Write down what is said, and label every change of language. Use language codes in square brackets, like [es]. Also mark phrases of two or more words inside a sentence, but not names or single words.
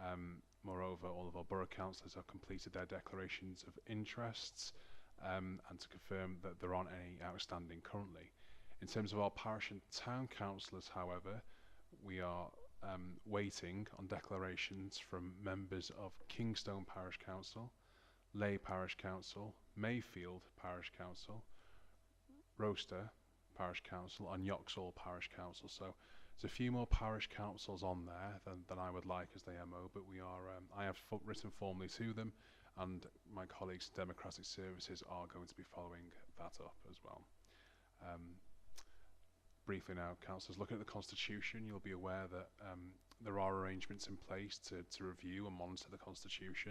[en] Moreover, all of our borough councillors have completed their declarations of interests, and to confirm that there aren't any outstanding currently. In terms of our parish and town councillors, however, we are waiting on declarations from members of Kingstone Parish Council, Leigh Parish Council, Mayfield Parish Council, Roaster Parish Council and Yoxall Parish Council. So there's a few more parish councils on there than I would like as the MO, but we are I have written formally to them, and my colleagues in Democratic Services are going to be following that up as well. Briefly now, councillors, looking at the Constitution, you'll be aware that there are arrangements in place to review and monitor the Constitution.